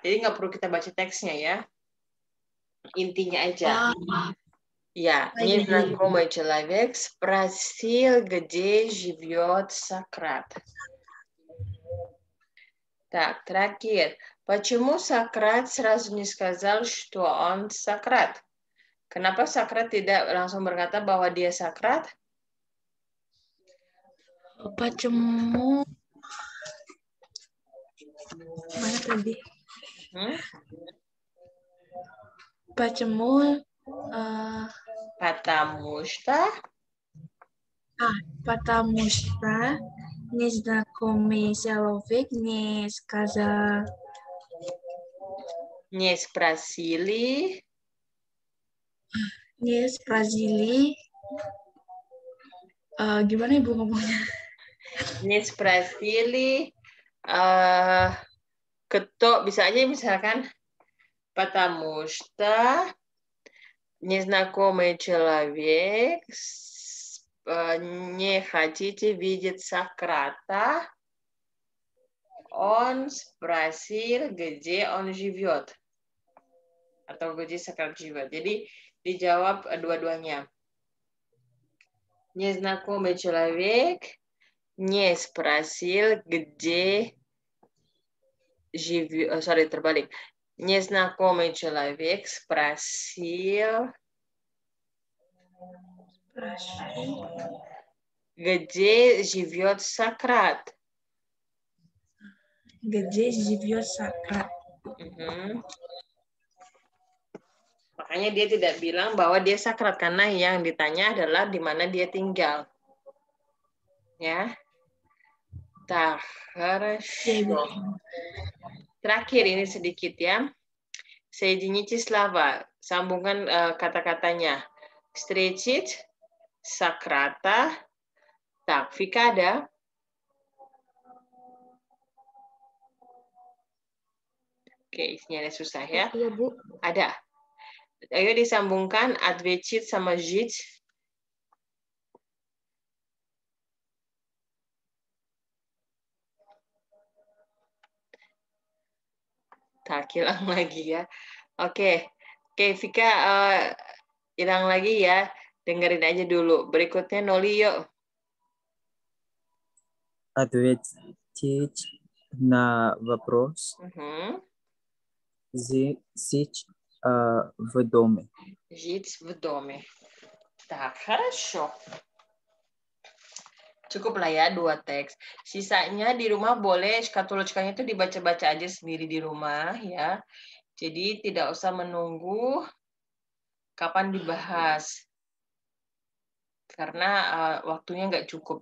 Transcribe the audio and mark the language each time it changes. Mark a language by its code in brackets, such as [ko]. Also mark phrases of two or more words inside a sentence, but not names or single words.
[id] Jadi nggak perlu kita baca teksnya ya. Intinya aja. Ya, [ru] незнакомый человек спросил, где живет Сократ. [id] Так, terakhir. [ru] Почему Сократ сразу не сказал, что он Сократ? [id] Kenapa Сократ tidak langsung berkata bahwa dia Сократ? [ru] Почему? [id] Mana tadi? [ru] Почему? Потому что незнакомый человек не сказал. Не спросили. Не спросили. [id] Gimana Ibu ngomongnya? [ru] Не спросили, кто, [id] bisa aja misalkan, [ru] потому что незнакомый человек не хотите видеть Сократа, он спросил, где он живет. Atau где Сократ живет. [id] Jadi dijawab dua-duanya. [ru] Незнакомый человек не спросил, где живет. [id] Terbalik. [ru] Незнакомый человек спросил, где живет Сократ. Где живет Сократ. [id] Makanya dia tidak bilang bahwa dia sakrat karena yang ditanya adalah di mana dia tinggal. [ru] Ya. Tak, хорошо. [id] Terakhir ini sedikit ya. [ru] Соедините слова. [id] Sambungkan kata-katanya. [ru] Встретить Сократа. Так, [id] Vika ada? Oke, isinya ada susah ya. Iya, Bu. Ada. Ayo disambungkan ответить sama жить. Tak, hilang lagi ya. Oke, Vika hilang lagi ya. Dengerin aja dulu. Berikutnya Noli yuk. [ru] Ответить на вопрос. Жить в доме. Жить в доме. Так, хорошо. [id] Cukup lah ya 2 teks. Sisanya di rumah boleh skatoloskanya itu dibaca-baca aja sendiri di rumah ya. Jadi tidak usah menunggu kapan dibahas. Karena waktunya nggak cukup.